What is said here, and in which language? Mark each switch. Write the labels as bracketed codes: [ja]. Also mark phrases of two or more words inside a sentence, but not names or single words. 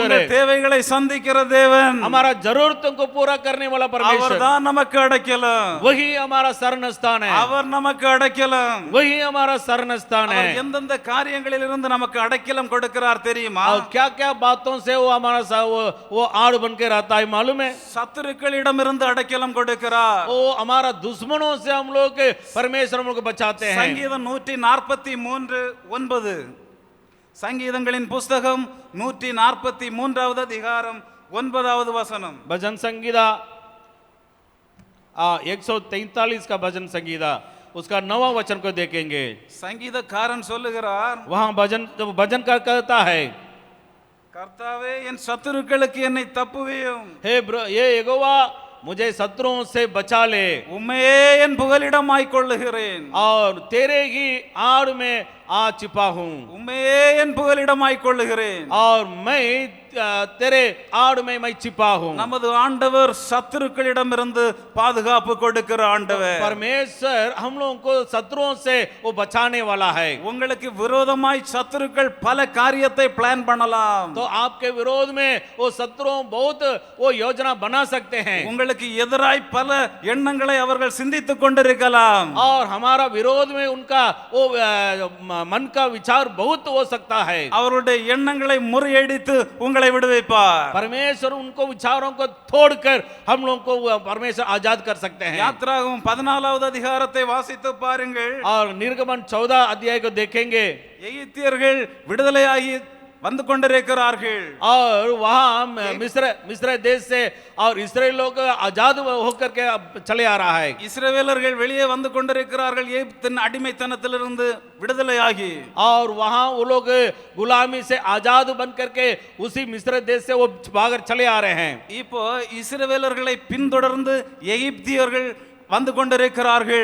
[ta] உங்கள் [hi] है. [ta] தேவைகளை சந்திக்கிற தேவன், [hi] हमारा जरूरतों को पूरा करने वाला परमेश्वर, [ta] அவர்தான் நமக்கு அடைக்கலம். [hi] वही हमारा शरण स्थान है. [ta] அவர் நமக்கு அடைக்கலம். [hi] वही हमारा शरण स्थान है. [ta] அவர் எந்தெந்த காரியங்களில் இருந்து நமக்கு அடைக்கலம் கொடுக்கிறார் தெரியுமா? [hi] और क्या क्या बातों से वो हमारा वो आड़ बन के रहता है मालूम है? [ta] சத்துருக்களிடமிருந்து அடைக்கலம் கொடுக்கிறார். [hi] वो हमारा दुश्मनों से हम लोग के परमेश्वर हम लोग को बचाते हैं. [ta] சங்கீதம் 143:9. சங்கீதங்களின் புஸ்தகம் 143வது அதிகாரம் 9வது வசனம். [hi] भजन संगीता 143 का भजन संगीता उसका 9वां वचन को देखेंगे. [ta] சங்கீதக்காரன் சொல்லுகிறார், [hi] वहां भजन का कहता है, [ta] கர்த்தாவே என் சத்துருக்களுக்கு என்னை தப்புவியும், [hi] हे ये यहोवा मुझे शत्रुओं से बचा ले, [ta] உம்மையே என் புகலிடமாய் கொள்ளுகிறேன், [hi] और तेरे ही आड़ में आ छिपा हूं, [ta] உம்மையே என் புகலிடமாய் கொள்ளுகிறேன். [hi] और मैं तेरे आड़ में मैं छिपा हूं. [ta] நமது ஆண்டவர் சத்துருக்களிடமிருந்து பாதுகாப்பு கொடுக்கிற ஆண்டவர். [hi] परमेश्वर हम लोगों को शत्रुओं से वो बचाने वाला है. [ta] உங்களுக்கு விரோதமாய் சத்துருக்கள் பல காரியத்தை பிளான் பண்ணலாம். [hi] तो आपके विरोध में वो शत्रुओं बहुत वो योजना बना सकते हैं. [ta] உங்களுக்கு எதிராய் பல எண்ணங்களை அவர்கள் சிந்தித்துக் கொண்டிருக்கலாம். [hi] और हमारा विरोध में उनका वो मन का विचार बहुत हो सकता है. [ta] அவருடைய எண்ணங்களை முறியடித்து உங்களை விடுவிப்பார். [hi] परमेश्वर उनको विचारों को तोड़कर हम लोगों को परमेश्वर आजाद कर सकते हैं. [ta] யாத்ராகமம் 14வது அதிகாரத்தை வாசித்து பாருங்கள். [hi] और निर्गमन 14 अध्याय को देखेंगे. [ta] எகிப்தியர்கள் விடுதலையாகி வந்து கொண்டிருக்கிறார்கள். [hi] और वहां मिस्र देश से और इस्राएल लोग आजाद होकर के चले आ रहा है. [ta] இஸ்ரவேலர்கள் வெளியே வந்து கொண்டிருக்கிறார்கள் எகிப்தின் அடிமைத்தனத்திலிருந்து விடுதலையாகி. [hi] और वहां वो लोग गुलामी से आजाद बन करके उसी मिस्र देश से वो भागकर चले आ रहे हैं. [ta] இப்போ இஸ்ரவேலர்களை பின்தொடர்ந்து எகிப்தியர்கள் வந்து கொண்டிருக்கிறார்கள்.